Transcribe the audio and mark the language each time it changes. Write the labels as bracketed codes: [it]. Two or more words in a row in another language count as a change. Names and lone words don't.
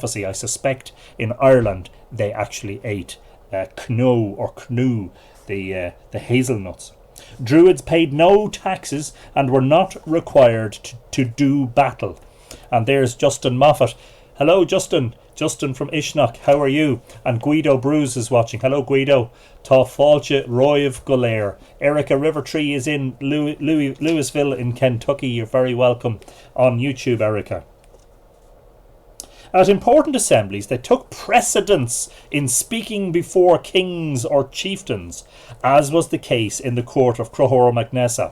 [en] I suspect in Ireland they actually ate cnu, the hazelnuts. Druids paid no taxes and were not required to do battle. And there's Justin Moffat. Hello, Justin. Justin from Ishnock. How are you? And Guido Bruce is watching. Hello, Guido. [ga] Tá fáilte roimh go léir. [en] Erica Rivertree is in Louisville in Kentucky. You're very welcome on YouTube, Erica. At important assemblies, they took precedence in speaking before kings or chieftains, as was the case in the court of Crohor Magnessa.